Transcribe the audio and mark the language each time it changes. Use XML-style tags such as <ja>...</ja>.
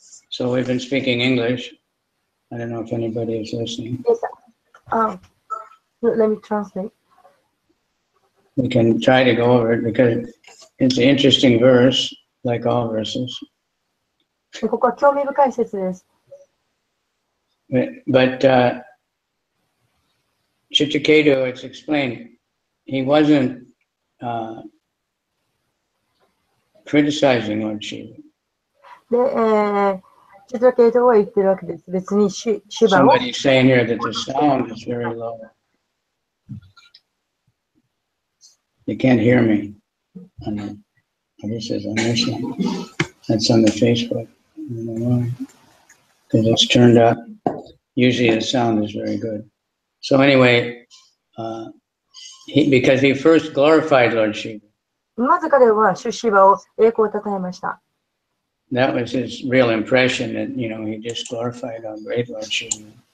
<en>So we've been speaking English. I don't know if anybody is listening. Yes. Let me translate. We can try to go over it because it's an interesting verse, like all verses.</en> <ja>ここは興味深い説です。</ja> <en>But Chitraketu, it's explained, he wasn't criticizing Lord Shiva.</en> <ja>で、チトラケイトは言ってるわけです。別にシュバを。</ja> <en>Somebody's saying here that the sound is very low. They can't hear me. This is on this one. That's on the Facebook. I don't know why. Because it's turned up. Usually the sound is very good. So anyway, because he first glorified Lord Shiva.</en> <ja>まず彼はシュバを栄光をたたえました。</ja> <en>That was his real impression that, he just glorified how great Lord Shiva is.</en>